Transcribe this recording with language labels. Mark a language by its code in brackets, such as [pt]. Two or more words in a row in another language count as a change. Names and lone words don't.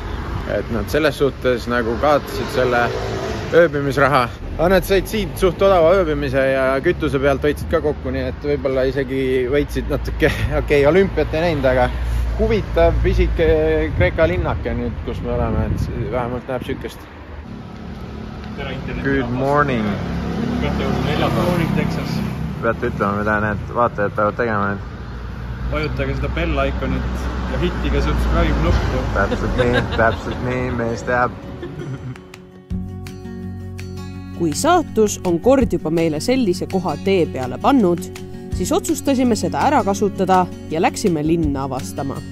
[et] Et nad selles suhtes nagu kaotasid selle ööbimisraha. Aga nad said siit suht odava ööbimise ja kütuse pealt võitsid ka kokku, nii et võib-olla isegi võitsid natuke, olümpiat ei näinud, aga huvitav pisike Kreeka linnake nüüd, kus me oleme, et vähemalt näeb sükest. [en] Good morning. Morning Texas. [et] Peate ütlema, mida need vaatajad peavad tegema nüüd. Vajutage seda bell-iconit ja hittige subscribe nuppu. Täpselt nii, mees teab. Kui saatus on kord juba meile sellise koha tee peale pannud, siis otsustasime seda ära kasutada ja läksime linna avastama.